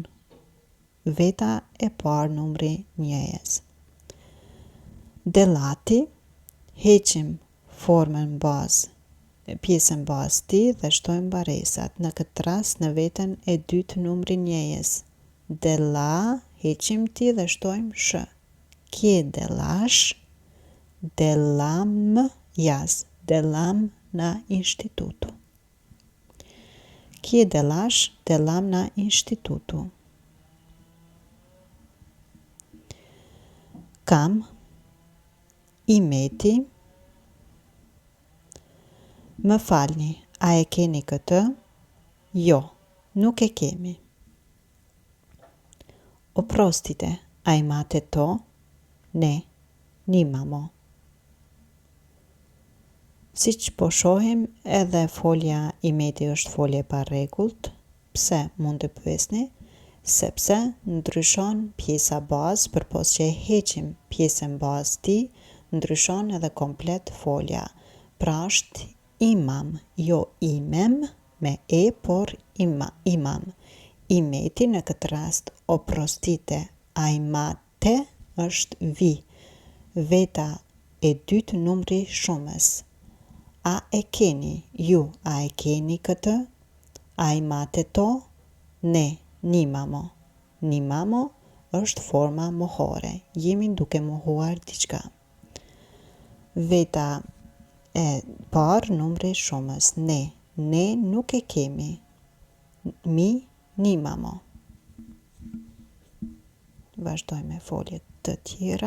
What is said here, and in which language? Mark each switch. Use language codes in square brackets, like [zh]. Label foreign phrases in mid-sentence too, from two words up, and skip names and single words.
[sq] Veta e parë, numri njëjës. Delati, heqim formën bazë, pjesën bazë ti dhe shtojmë baresat. Në këtë rast në veten e dytë, numri njëjës. Dela, heqim ti dhe shtojmë sh. [sl] Kje delash? Delam jaz. Delam na institutu. Kje delash? Delam na institutu. Kam, imeti. [sq] Më falni, a e keni këtë? Jo, nuk e kemi. [sl] Oprostite, a imate to? Ne, nimamo. [sq] Siç po shohim, edhe folja imeti është folje pa rregullt. Pse mund të pyesni? Sepse ndryshon pjesa bazë, përpos që e heqim pjesën bazë ti, ndryshon edhe komplet folja. Pra është imam, jo imem me e, por imam. Imeti në këtë rast, [sl] oprostite, a imate [sq] është [sl] vi. [sq] Veta e dytë, numri shumës. A e keni, ju, a e keni këtë? [sl] A imate to? Ne, nimamo. [sq] Nimamo është forma mohore. Jemi duke mohuar diçka. Veta e parë, numri shumës. Ne. Ne nuk e kemi. [sl] Mi, nimamo. [sq] Vazhdoj me foljet të tjera.